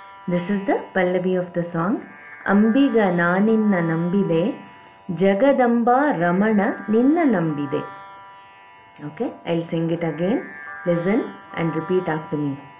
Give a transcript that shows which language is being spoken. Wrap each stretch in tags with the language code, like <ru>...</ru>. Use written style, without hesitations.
<en>This is the Pallavi of the song.</en> <kn>ಅಂಬಿಗ ನಾ ನಿನ್ನ ನಂಬಿದೆ ಜಗದಂಬ ರಮಣ ನಿನ್ನ ನಂಬಿದೆ.</kn> <en>Okay, I'll sing it again. Listen and repeat after me.</en>